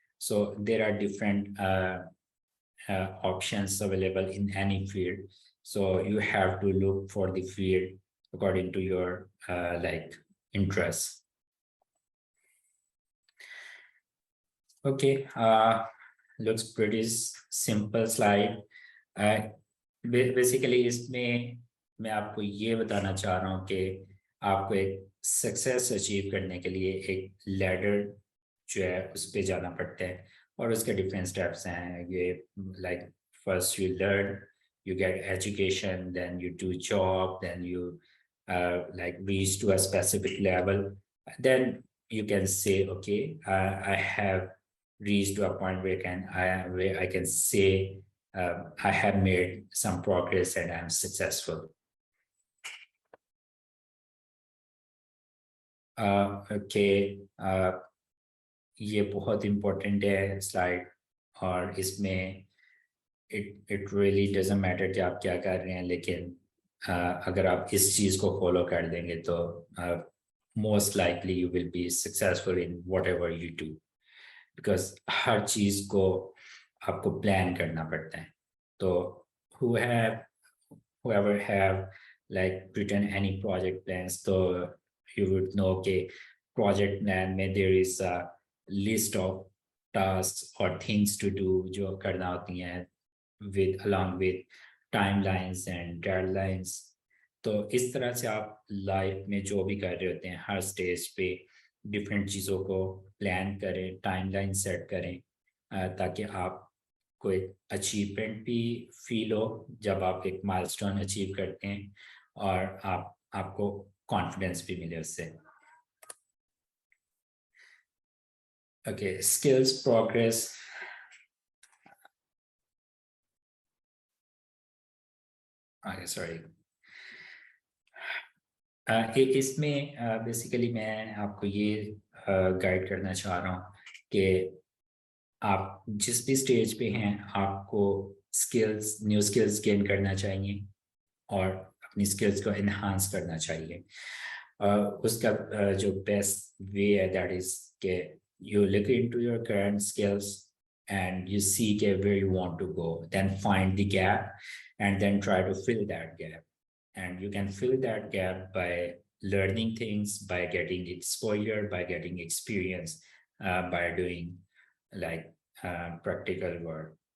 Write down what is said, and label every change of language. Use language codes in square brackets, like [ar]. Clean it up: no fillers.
[en] So there are different options available in any field. So you have to look for the field according to your interests. Okay, looks pretty simple slide. [hi] Basically इसमें मैं आपको ये बताना चाह रहा हूँ कि आपको एक सक्सेस अचीव करने के लिए एक लैडर जो है उस पर जाना पड़ता है, और उसके डिफरेंट स्टेप्स हैं. [en] ये like first you learn, you get education, then you do job, then you reach to a specific level. Then you can say, okay, I have reached to a point where I can say I have made some progress and I'm successful. [hi] Okay, ये बहुत important है slide, और इसमें [en] it really doesn't matter [hi] कि आप क्या कर रहे हैं, लेकिन अगर आप इस चीज़ को फॉलो कर देंगे तो [en] most likely you will be successful in whatever you do, [hi] because हर चीज़ को आपको प्लान करना पड़ता है. [en] तो whoever have written any project plans, so you would know कि project plan में there is a list of tasks or things to do [hi] जो करना होती हैं [en] with along with timelines and deadlines. [hi] तो इस तरह से आप लाइफ में जो भी कर रहे होते हैं हर स्टेज पे डिफरेंट चीज़ों को प्लान करें, टाइमलाइन सेट करें ताकि आप कोई अचीवमेंट भी फील हो जब आप एक माइलस्टोन अचीव करते हैं और आपको कॉन्फिडेंस भी मिले उससे. [en] Okay, skills progress. Okay, sorry. [hi] इसमें बेसिकली मैं आपको ये गाइड करना चाह रहा हूँ कि आप जिस भी स्टेज पे हैं आपको न्यू स्किल्स गेन करना चाहिए और अपनी स्किल्स को इन्हांस करना चाहिए. उसका जो बेस्ट वे है [en] That is के you look into your current skills and you see where you want to go, then find the gap and then try to fill that gap. And you can fill that gap by learning things, by getting exposure, by getting experience, by doing like practical work.